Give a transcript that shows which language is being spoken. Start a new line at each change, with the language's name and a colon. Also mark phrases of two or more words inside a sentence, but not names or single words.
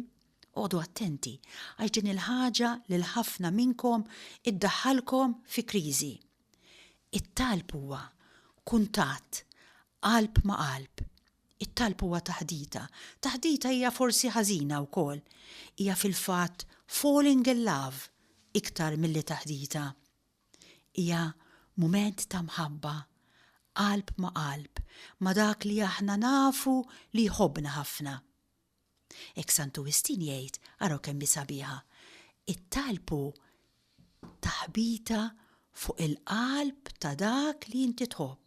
Maltese: Għodu attenti, għax din il-ħaġa lil ħafna minnkom iddaħħalkom fi kriżi. It-talb huwa kuntatt, qalb ma' qalb. It-talb huwa taħdita. Taħdita hija forsi ħażina wkoll. Hija fil-fatt
English: falling in love
Maltese: iktar milli taħdita. Hija mument ta' mħabba, qalb ma' qalb, ma' dak li aħna nafu li jħobbna ħafna. Ek Santu Wistin jgħid, araw kemm sabiħa, it-talbu taħbita fuq il-qalb ta' dak li inti tħobb.